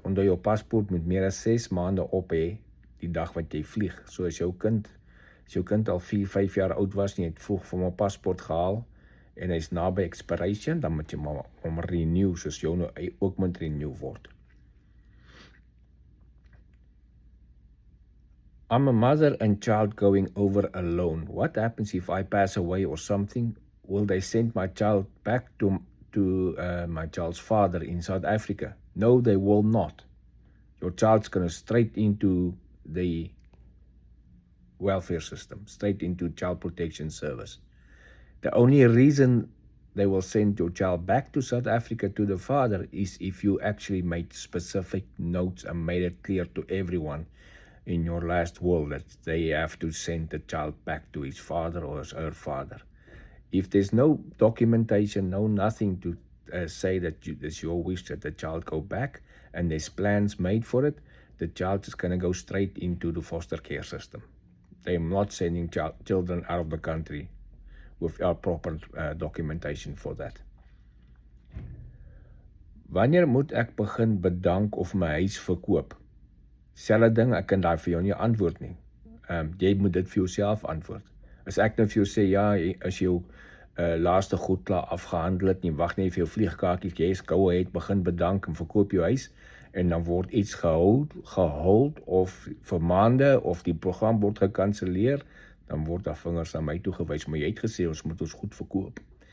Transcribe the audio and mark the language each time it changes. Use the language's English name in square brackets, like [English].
[Afrikaans] Onder jou paspoort moet meer as 6 maande op hê die dag wat jy vlieg. So as jou kind al 4, 5 jaar oud was en jy het vroeg vir hom 'n paspoort gehaal en hy's naby expiration, dan moet jy hom renew, soos jou nou ook moet renew word. [English] I'm a mother and child going over alone. What happens if I pass away or something? Will they send my child back to my child's father in South Africa? No, they will not. Your child's going to straight into the welfare system, straight into child protection service. The only reason they will send your child back to South Africa to the father is if you actually made specific notes and made it clear to everyone in your last will that they have to send the child back to his father or her father. If there's no documentation, no nothing to say that it's your wish that the child go back and there's plans made for it, the child is going to go straight into the foster care system. They're not sending children out of the country without proper documentation for that. [Afrikaans] Wanneer moet ek begin bedank of my huis verkoop? Selfde ding, ek kan daar vir jou nie antwoord nie. Jy moet dit vir jouself antwoord. As ek nou vir jou sê, ja, as jou laaste goed klaar afgehandel het, nie wag nie vir jou vliegkaartjies, jy is [English] go ahead, [Afrikaans] begin bedank en verkoop jou huis, en dan word iets gehold of vir maande, of die program word gekanseleer, dan word daar vingers aan my toegewys, maar jy het gesê, ons moet ons goed verkoop.